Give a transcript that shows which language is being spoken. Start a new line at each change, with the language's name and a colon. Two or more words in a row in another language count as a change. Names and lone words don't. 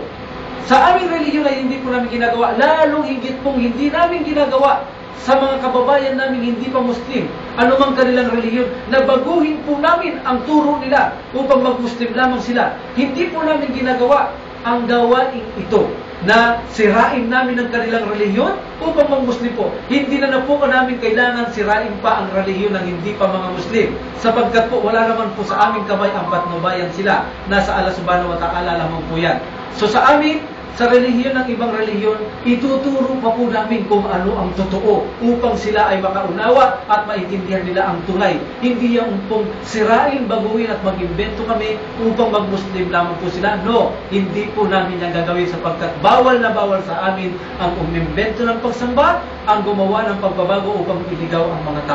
Filipino: Sa aming relihiyon ay hindi po namin ginagawa, lalong higit pong hindi namin ginagawa sa mga kababayan namin hindi pa Muslim, anumang kanilang relihiyon, na baguhin po namin ang turo nila upang mag-Muslim lamang sila. Hindi po namin ginagawa ang gawain ito na sirain namin ang kanilang relihiyon upang mag-Muslim po. Hindi na po namin kailangan sirain pa ang relihiyon ng hindi pa mga Muslim, sapagkat po wala naman po sa aming kamay ang patnubayan sila. Nasa Allah
Arabic: سبحانه وتعالى
Filipino: lamang po yan. So sa amin, sa relihiyon ng ibang relihiyon, ituturo pa po namin kung ano ang totoo upang sila ay makaunawa at maintindihan nila ang tunay. Hindi yung pong sirain, baguhin at mag-imbento kami upang mag-Muslim lamang po sila. No, hindi po namin yung gagawin, sapagkat bawal na bawal sa amin ang umimbento ng pagsamba, ang gumawa ng pagbabago upang iligaw ang mga tao.